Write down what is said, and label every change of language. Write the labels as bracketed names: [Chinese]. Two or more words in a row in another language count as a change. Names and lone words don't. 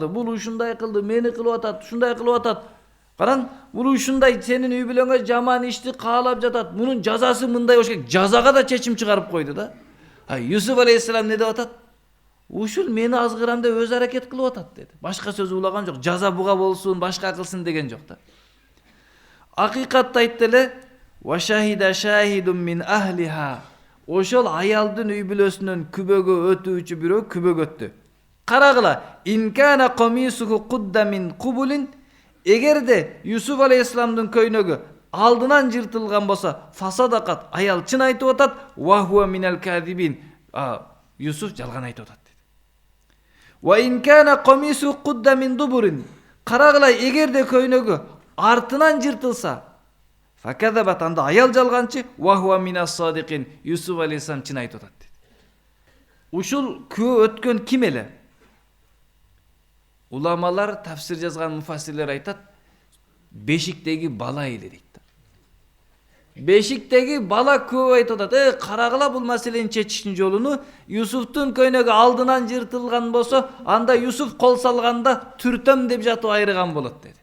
[Kyrgyz] Бул ушундай кылды, мени кылып атат, ушундай кылып атат. Караң, бул ушундай сенин үй бүлөңө жаман ишти каалап жатат. Мунун жазасы мындай болуш керек. Жазага да чечим чыгарып койду да. Юсуф алейхиссалам не деп атат? Ушул мени азгырам деп өз аракет кылып атат деди. Башка сөз улаган жок. Жаза буга болсун, башка кылсын деген жок да. Акыйкатты айтты эле, [Arabic] "وشهد شاهد من أهلها." [Kyrgyz] Ошол аялдын үй бүлөсүнөн күбөгө өтүүчү бирөө күбөгө өттү. [Arabic] Карагыла, إن كان قميصه قد من قبل. [Kyrgyz] Эгерде Юсуф алейхиссаламдын көйнөгү алдынан жыртылган болсо, фасадакат, аял чын айтып атат, [Arabic] وهو من الكاذبين. [Kyrgyz] Юсуф жалган айтып атат dedi. [Arabic] وإن كان قميصه قد من دبر. [Kyrgyz] Карагыла, эгерде көйнөгү артынан жыртылса, факадабат, анда аял жалганчы, [Arabic] وهو من الصادقين. [Kyrgyz] Юсуф алейхиссалам чын айтып атат dedi. Ушул күбө өткөн ким эле? Уламалар, тафсир жазган муфассирлер айтат, бешиктеги бала эле дейт. Бешиктеги бала күбө айтып атат, карагыла бул маселени чечиштин жолуну, Юсуфтун көйнөгү алдынан жыртылган болсо, анда Юсуф кол салганда түртөм деп жатып айрыган болот деди.